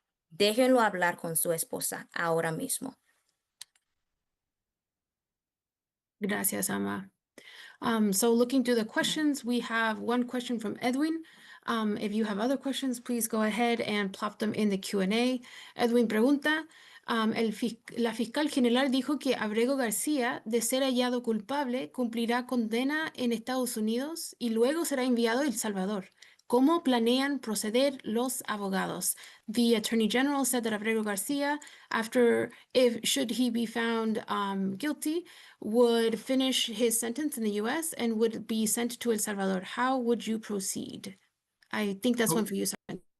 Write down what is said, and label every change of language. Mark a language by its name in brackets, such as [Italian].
[Spanish] Déjenlo hablar con su esposa ahora mismo. Gracias, Ama. [English] So looking through the questions, we have 1 question from Edwin. If you have other questions, please go ahead and plop them in the Q&A. [Spanish] Edwin pregunta, la fiscal general dijo que Abrego García, de ser hallado culpable, cumplirá condena en Estados Unidos y luego será enviado a El Salvador. ¿Cómo planean proceder los abogados? [English] The Attorney General said that Abrego Garcia, should he be found guilty, would finish his sentence in the U.S. and would be sent to El Salvador. How would you proceed? I think that's one for you, Simon.